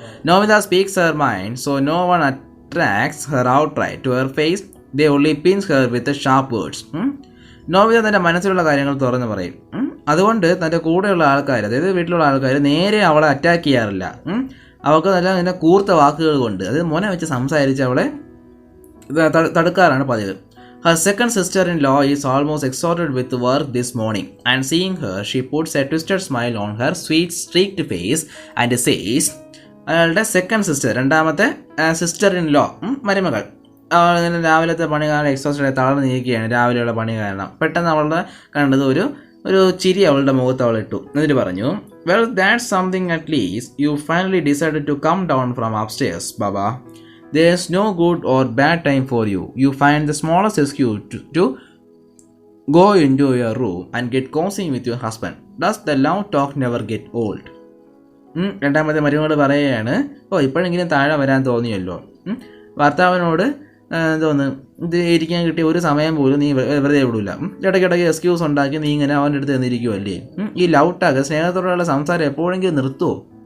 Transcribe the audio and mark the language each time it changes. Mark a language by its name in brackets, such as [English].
[English] Nomita speaks her mind, so no one attracts her outright to her face, they only pins her with sharp words. [Malayalam] Nomita തൻ്റെ മനസ്സിലുള്ള കാര്യങ്ങൾ തുറന്ന് പറയും. അതുകൊണ്ട് തൻ്റെ കൂടെയുള്ള ആൾക്കാർ, അതായത് വീട്ടിലുള്ള ആൾക്കാർ നേരെ അവളെ അറ്റാക്ക് ചെയ്യാറില്ല. അവൾക്ക് നല്ല കൂർത്ത വാക്കുകൾ കൊണ്ട്, അതായത് മോനെ വെച്ച് സംസാരിച്ച് അവളെ തടുക്കാറാണ് പതിവ്. [English] Her second sister-in-law is almost exhausted with work this morning, and seeing her, she puts a twisted smile on her sweet, streaked face and says, [Malayalam] അയാളുടെ സെക്കൻഡ് സിസ്റ്റർ, രണ്ടാമത്തെ സിസ്റ്റർ-ഇൻ-ലോ, മരുമകൾ, അവൾ രാവിലത്തെ പണി കാരണം എക്സോസ്റ്റഡ് തളർന്നിരിക്കുകയാണ്. രാവിലെയുള്ള പണി കാരണം പെട്ടെന്ന് അവളുടെ കണ്ടത് ഒരു ചിരി അവളുടെ മുഖത്ത് അവൾ ഇട്ടു. എന്നിട്ട് പറഞ്ഞു, [English] "Well, that's something at least. You finally decided to come down from upstairs, Baba. There's no good or bad time for you. You find the smallest excuse to go into your room and get cozy with your husband. Does the love talk never get old?" [Malayalam] രണ്ടാമത്തെ മരുമകൾ പറയുകയാണ്, ഇപ്പോഴെങ്കിലും താഴെ വരാൻ തോന്നിയല്ലോ. ഭർത്താവിനോട് തോന്നുന്നു ഇത് ഇരിക്കാൻ കിട്ടിയ ഒരു സമയം പോലും നീ വെറുതെ വിടില്ല. ഇടയ്ക്കിടയ്ക്ക് എക്സ്ക്യൂസ് ഉണ്ടാക്കി നീ ഇങ്ങനെ അവൻ്റെ അടുത്ത് നിന്നിരിക്കുമല്ലേ? ഈ ലവ് ടാഗ്, സ്നേഹത്തോടുള്ള സംസാരം എപ്പോഴെങ്കിലും നിർത്തുമോ?